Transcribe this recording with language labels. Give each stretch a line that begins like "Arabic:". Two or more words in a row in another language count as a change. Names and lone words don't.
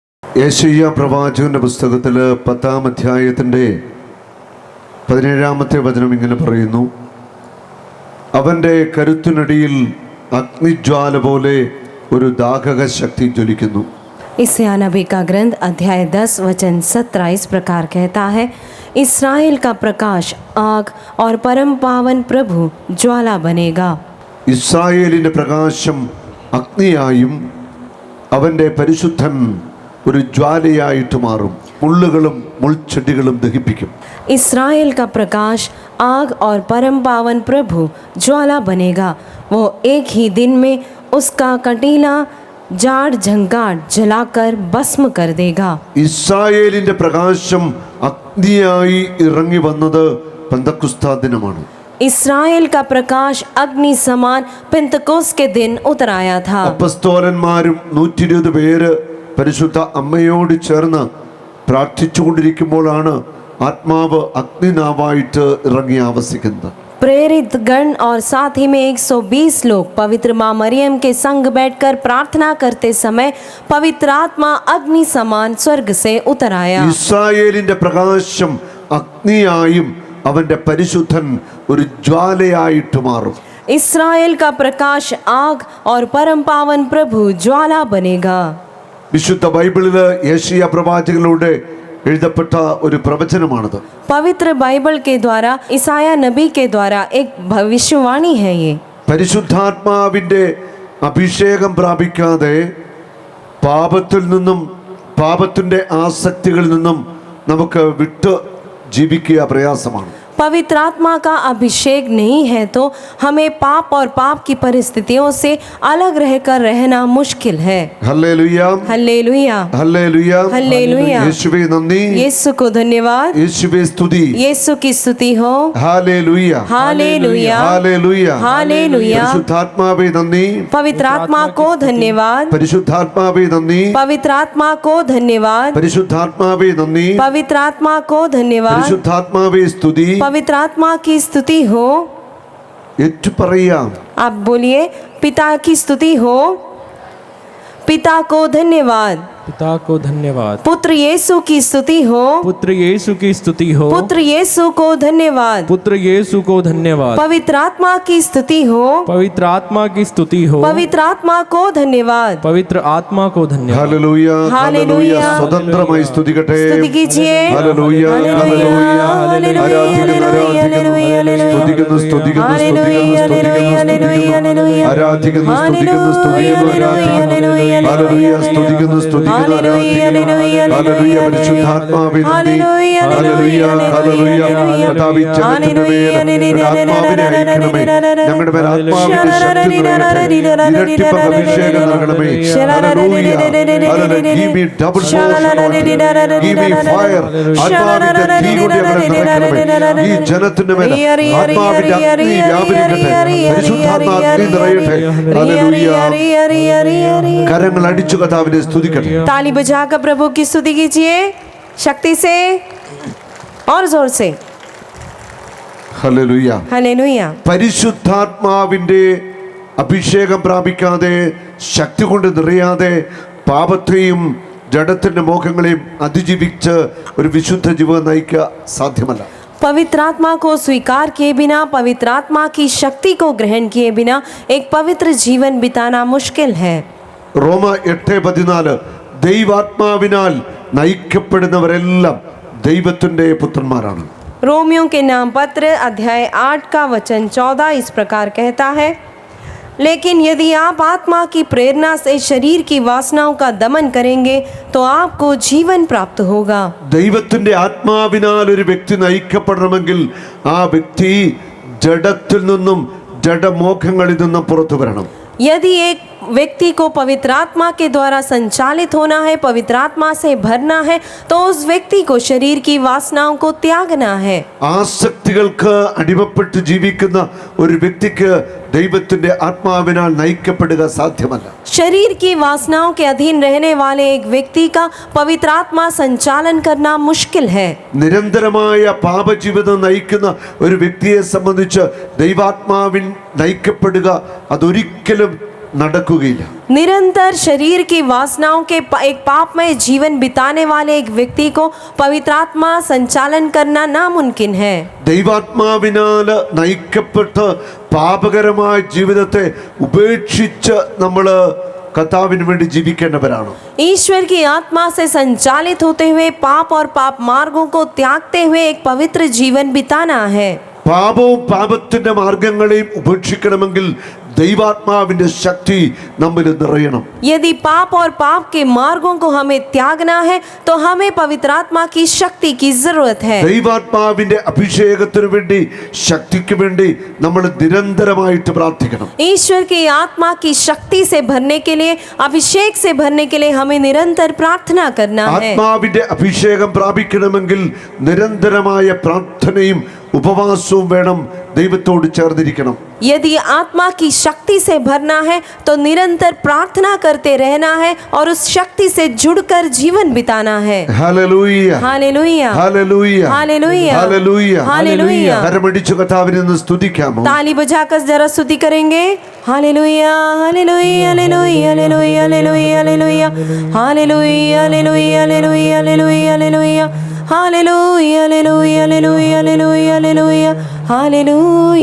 Malayalam: യെശയ്യാ പ്രവാചകന്റെ പുസ്തകത്തിൽ 10-ാം അധ്യായത്തിൻ്റെ 17-ാമത്തെ വചനം ഇങ്ങനെ പറയുന്നു: അവൻ്റെ കരുത്തിനടിയിൽ അഗ്നിജ്വാല പോലെ ഒരു ദാഹക ശക്തി ജ്വലിക്കുന്നു.
Hindi: यशायाह नबी का ग्रंथ अध्याय 10 वचन 17 इस प्रकार कहता है, इस्राएल का प्रकाश आग और परम पावन प्रभु ज्वाला बनेगा.
Malayalam: ഇസ്രായേലിൻ്റെ പ്രകാശം അഗ്നിയായും അവൻ്റെ പരിശുദ്ധൻ ഒരു ജ്വാലയായിട്ട് മാറും. മുള്ളുകളും മുൾച്ചെടികളും ദഹിപ്പിക്കും.
Hindi: इस्राएल का प्रकाश आग और परम पावन प्रभु ज्वाला बनेगा. वो एक ही दिन में उसका कटीला जाड़ झंकार जलाकर भस्म कर देगा.
Malayalam: ഇസ്രായേലിൻ്റെ പ്രകാശം അഗ്നിയായി ഇറങ്ങി വന്നത് പെന്തക്കോസ്താ ദിനമാണ്.
Hindi: इस्राएल का प्रकाश अग्नि समान पेंतकोस के दिन उतर आया था.
Malayalam: അപ്പസ്തോലന്മാരും 120 പേര് പരിശുദ്ധ അമ്മയോട് ചേർന്ന് പ്രാർത്ഥിച്ചുകൊണ്ടിരിക്കുമ്പോഴാണ് ആത്മാവ് അഗ്നിനാവായിട്ട് ഇറങ്ങി ആവസിക്കുന്നത്.
Hindi: प्रेरित गण और साथ ही में 120 लोग पवित्र माँ मरियम के संग बैठकर प्रार्थना करते समय पवित्र आत्मा अग्नि समान स्वर्ग से उतर आया.
Malayalam: ഇസ്രായേലിന്റെ പ്രകാശം അഗ്നിയായും അവന്റെ പരിശുദ്ധൻ ഒരു ജ്വാലയായിട്ട് മാറും.
Hindi: इस्राएल का प्रकाश आग और परम पावन प्रभु ज्वाला बनेगा.
Malayalam: വിശുദ്ധ ബൈബിളില് യെശയ്യാ പ്രവാചകനിലൂടെ എഴുതപ്പെട്ട ഒരു പ്രവചനമാണത്.
Hindi: पवित्र बाइबल के द्वारा ईसाया नबी के द्वारा एक भविष्यवाणी है. ये
Malayalam: പരിശുദ്ധാത്മാവിന്റെ അഭിഷേകം പ്രാപിക്കാതെ പാപത്തിൽ നിന്നും പാപത്തിന്റെ ആസക്തികളിൽ നിന്നും നമുക്ക് വിട്ട് ജീവിക്കുക പ്രയാസമാണ്.
Hindi: पवित्र आत्मा का अभिषेक नहीं है तो हमें पाप और पाप की परिस्थितियों से अलग रहकर रहना मुश्किल है.
Malayalam: ഹല്ലേലൂയ,
Hindi: हालेलुया,
Malayalam: ഹല്ലേലൂയ,
Hindi: हालेलुया.
Malayalam: യേശുവേ നന്ദി,
Hindi: यीशु को धन्यवाद,
Malayalam: യേശുവേ സ്തുതി,
Hindi: यीशु की स्तुति हो.
Malayalam: ഹല്ലേലൂയ,
Hindi: हालेलुया,
Malayalam: ഹല്ലേലൂയ,
Hindi: हालेलुया.
Malayalam: പരിശുദ്ധാത്മാവേ നന്ദി,
Hindi: पवित्र आत्मा को धन्यवाद,
Malayalam: പരിശുദ്ധാത്മാവേ നന്ദി,
Hindi: पवित्र आत्मा को धन्यवाद,
Malayalam: പരിശുദ്ധാത്മാവേ നന്ദി,
Hindi: पवित्र आत्मा को धन्यवाद,
Malayalam: പരിശുദ്ധാത്മാവേ സ്തുതി.
Hindi: पवित्र आत्मा की स्तुति हो.
Malayalam: ഏറ്റുപറയാം.
Hindi: आप बोलिए, पिता की स्तुति हो. पिता को धन्यवाद, पिता को धन्यवाद. पुत्र यीशु की स्तुति हो. पुत्र यीशु की स्तुति हो. पुत्र यीशु को धन्यवाद. पुत्र यीशु को धन्यवाद. पवित्र आत्मा की स्तुति हो. पवित्र आत्मा की स्तुति हो. पवित्र आत्मा को धन्यवाद. पवित्र आत्मा को धन्यवाद.
Malayalam: ഹല്ലേലൂയ, ഹല്ലേലൂയ. ഹല്ലേലൂയ. സ്വതന്ത്രമായി സ്തുതിക്കട്ടെ.
Hindi: स्तुति कीजिए.
Malayalam: ഹല്ലേലൂയ, ഹല്ലേലൂയ.
Hindi: हालेलुया,
Malayalam: ആരാധിക്കുന്നു, ആരാധിക്കുന്നു. സ്തുതിക്കുന്നു, സ്തുതിക്കുന്നു, സ്തുതിക്കുന്നു, സ്തുതിക്കുന്നു. ആരാധിക്കുന്നു, സ്തുതിക്കുന്നു, സ്തുതിക്കുന്നു, ആരാധിക്കുന്നു. ഹല്ലേലൂയ, സ്തുതിക്കുന്നു, സ്തുതിക്കുന്നു, ആരാധിക്കുന്നു. ഹല്ലേലൂയ, പരിശുദ്ധാത്മാവേ നന്ദി. ഹല്ലേലൂയ, ഹല്ലേലൂയ. കർത്താവേ, ജനത്തിന്റെ മേൽ ആത്മാവിനെ അയക്കണമേ. ഞങ്ങളുടെ മേൽ ആത്മാവിന്റെ ശക്തി നിറയട്ടെ. ഇരട്ടിപ്പ് അഭിഷേകം നൽകണമേ. ഹല്ലേലൂയ, ഹല്ലേലൂയ.
English: Give me double portion anointing. Give me fire.
Malayalam: ആത്മാവിന്റെ തീ കൊണ്ട് ഞങ്ങളെ നിറയ്ക്കണമേ. ഈ ജനത്തിന്റെ മേൽ ആത്മാവിന്റെ അഗ്നി വ്യാപരിക്കട്ടെ. പരിശുദ്ധാത്മാ അഗ്നി നിറയട്ടെ. ഹല്ലേലൂയ. കരങ്ങൾ അടിച്ചു കർത്താവിനെ സ്തുതിക്കട്ടെ.
Hindi: ताली बजाकर प्रभु की स्तुति कीजिए, शक्ति से और जोर से.
Malayalam: ഹല്ലേലൂയ.
Hindi: हालेलुया.
Malayalam: പരിശുദ്ധാത്മാവിന്റെ അഭിഷേകം പ്രാപിക്കാതെ, ശക്തി കൊണ്ട് നിറയാതെ, പാപത്തെയും ജഡത്തിന്റെ മോഹങ്ങളെയും അതിജീവിച്ച് ഒരു വിശുദ്ധ ജീവിതം നയിക്കുക സാധ്യമല്ല.
Hindi: पवित्र आत्मा को स्वीकार किए बिना, पवित्र आत्मा की शक्ति को ग्रहण किए बिना एक पवित्र जीवन बिताना मुश्किल है.
Malayalam: റോമ 8:14 ദൈവാത്മാവിനാൽ നയിക്കപ്പെടുന്നവരെല്ലാം ദൈവത്തിന്റെ പുത്രന്മാരാണ്.
Hindi: रोमियों के नाम पत्र अध्याय 8 का वचन 14 इस प्रकार कहता है, लेकिन यदि आप आत्मा की प्रेरणा से शरीर की वासनाओं का दमन करेंगे तो आपको जीवन प्राप्त होगा.
Malayalam: ദൈവത്തിന്റെ ആത്മാവിനാൽ ഒരു വ്യക്തി നയിക്കപ്പെടണമെങ്കിൽ ആ വ്യക്തി ജഡത്തിൽ നിന്നും ജഡമോഹങ്ങളിൽ നിന്നും പുറത്തു വരണം.
Hindi: यदि एक व्यक्ति को पवित्र आत्मा के द्वारा संचालित होना है, पवित्र आत्मा से भरना है, तो उस व्यक्ति को शरीर की वासनाओं को त्यागना है.
Malayalam: ആസക്തികൾക്ക് അടിമപ്പെട്ട് ജീവിക്കുന്ന ഒരു വ്യക്തിക്ക് ദൈവത്തിന്റെ ആത്മാവിനാൽ നയിക്കപ്പെടുക സാധ്യമല്ല.
Hindi: शरीर की वासनाओं के अधीन रहने वाले एक व्यक्ति का पवित्र आत्मा संचालन करना मुश्किल है.
Malayalam: നിരന്തരമായ പാപജീവിതം നയിക്കുന്ന ഒരു വ്യക്തിയെ സംബന്ധിച്ച് ദൈവാത്മാവിൽ നയിക്കപ്പെടുക അതൊരിക്കലും നടക്കുകയില്ല.
Hindi: निरंतर शरीर की वासनाओं के एक पापमय जीवन बिताने वाले एक व्यक्ति को पवित्र आत्मा संचालन करना नामुमकिन है.
Malayalam: ദൈവാത്മാവിനാൽ നയിക്കപ്പെട്ട് പാപകരമായ ജീവിതത്തെ ഉപേക്ഷിച്ച് നമ്മൾ കർത്താവിന് വേണ്ടി ജീവിക്കേണ്ടവരാണ്.
Hindi: ईश्वर की आत्मा से संचालित होते हुए पाप और पाप मार्गों को त्यागते हुए एक पवित्र जीवन बिताना है.
Malayalam: പാപവും പാപത്തിന്റെ മാർഗങ്ങളെയും ഉപേക്ഷിക്കണമെങ്കിൽ ദൈവാത്മാവിന്റെ ശക്തി നമ്മിൽ നിറയണം.
Hindi: यदि पाप और पाप के मार्गों को हमें त्यागना है तो हमें पवित्र आत्मा की शक्ति की जरूरत है.
Malayalam: ദൈവാത്മാവിന്റെ അഭിഷേകത്തിനു വേണ്ടി ശക്തിക്ക് വേണ്ടി നമ്മൾ നിരന്തരമായിട്ട് പ്രാർത്ഥിക്കണം.
Hindi: ईश्वर की आत्मा की शक्ति से भरने के लिए, अभिषेक से भरने के लिए हमें निरंतर प्रार्थना करना है.
Malayalam: ആത്മാവിന്റെ അഭിഷേകം പ്രാപിക്കണമെങ്കിൽ നിരന്തരമായ പ്രാർത്ഥനയും ഉപവാസവും വേണം. ദൈവത്തോട് ചേർന്നിരിക്കണം.
Hindi: यदि आत्मा की शक्ति से भरना है तो निरंतर प्रार्थना करते रहना है और उस शक्ति से जुड़कर जीवन बिताना है.
Malayalam: ഹല്ലേലൂയ
Hindi: हालेलुया
Malayalam: ഹല്ലേലൂയ
Hindi: हालेलुया
Malayalam: ഹല്ലേലൂയ
Hindi: हालेलुया.
Malayalam: കരമടിച്ചു കർത്താവിനെ ഒന്ന് സ്തുതിക്കാമോ?
Hindi: ताली बजाकर जरा स्तुति करेंगे. हालेलुया हालेलुया हालेलुया हालेलुया हालेलुया हालेलुया हालेलुया हालेलुया हालेलुया हालेलुया हालेलुया हालेलुया हालेलुया हालेलुया हालेलुया हालेलुया.